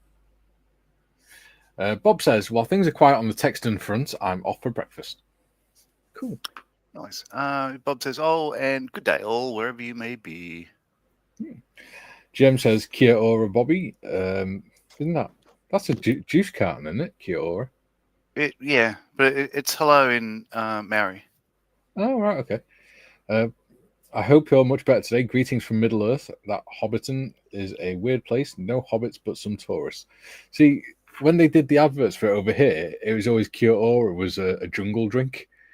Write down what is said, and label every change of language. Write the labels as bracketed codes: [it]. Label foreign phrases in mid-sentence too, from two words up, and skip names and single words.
[en] Bob says, while things are quiet on the Texton front, I'm off for breakfast. Cool. Nice. Bob says, oh, and good day all, wherever you may be. Jem says, [mi] Kia ora, [en] Bobby. Isn't that's a juice carton, isn't it? [mi] Kia ora. [en] Yeah, but it's hello in Maori. Oh, right, okay. I hope you're much better today. Greetings from Middle Earth. That Hobbiton is a weird place. No hobbits, but some tourists. See, when they did the adverts for it over here, it was always [mi] Kia ora [en] was a jungle drink.